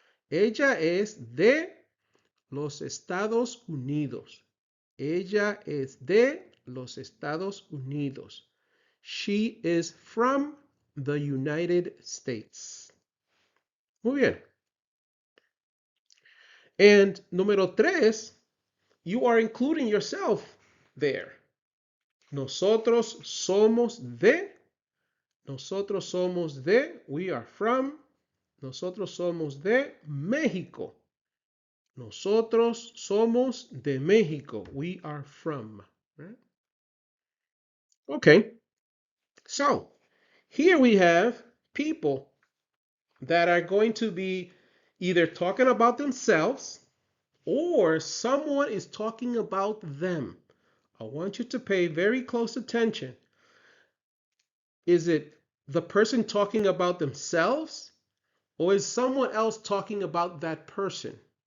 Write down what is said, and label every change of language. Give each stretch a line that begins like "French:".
Spanish: Ella es de los Estados Unidos. Ella es de los Estados Unidos.
English: She is from the United States.
Spanish: Muy bien.
English: And
Spanish: número tres,
English: you are including yourself there.
Spanish: Nosotros somos de. Nosotros somos de.
English: We are from.
Spanish: Nosotros somos de México. Nosotros somos de México.
English: We are from. Right? Okay. So here we have people that are going to be either talking about themselves or someone is talking about them. I want you to pay very close attention. Is it the person talking about themselves, or is someone else talking about that person?